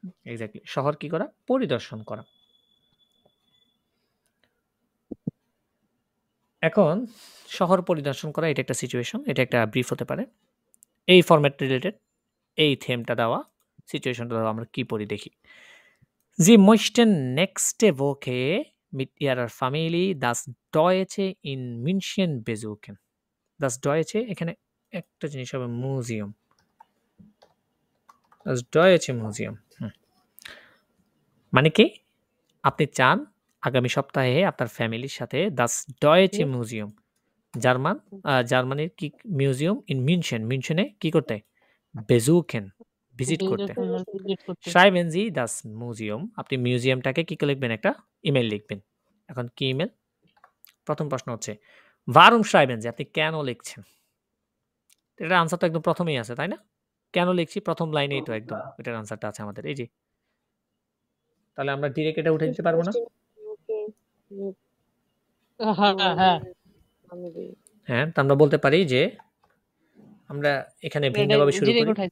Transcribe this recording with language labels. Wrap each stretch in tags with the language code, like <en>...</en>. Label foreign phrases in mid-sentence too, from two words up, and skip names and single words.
<bn>এক্স্যাক্টলি, শহর কি করা? পরিদর্শন করা। এখন শহর পরিদর্শন করা, এটা একটা সিচুয়েশন, এটা একটা ব্রিফ হতে পারে। এই ফরম্যাট রিলেটেড, এই থেমটা দেওয়া, সিচুয়েশনটা দেওয়া, আমরা কি পড়ি দেখি।</bn> <de>Sie möchten nächste Woche mit ihrer Familie das Deutsche in München besuchen. Das Deutsche</de> <bn>এখানে একটা জিনিস হবে মিউজিয়াম। Das Deutsche Museum। মানে কি? আপনি চান আগামী সপ্তাহে আপনার ফ্যামিলির সাথে das Deutsche Museum, জার্মানির কি মিউজিয়াম ইন মিউনশেন, মিউনশেনে কি করতে?</bn> <de>বেজুকেন,</de> <bn>ভিজিট করতে।</bn> <de>Schreiben Sie das Museum,</de> <bn>আপনি মিউজিয়ামটাকে কি লিখবেন? একটা ইমেল লিখবেন। এখন কি ইমেল? প্রথম প্রশ্ন হচ্ছে</bn> <de>warum schreiben Sie,</de> <bn>আপনি কেন লিখছেন? এটার আনসার তো একদম প্রথমেই আছে, তাই না? কেন লিখছি? প্রথম লাইনেই তো একদম এটার আনসারটা আছে আমাদের, এই যে। তাহলে আমরা ডিরেক্ট এটা উঠে দিতে পারবো না? হ্যাঁ, তো আমরা বলতে পারি যে আমরা এখানে ভিন্নভাবে শুরু করি।</bn>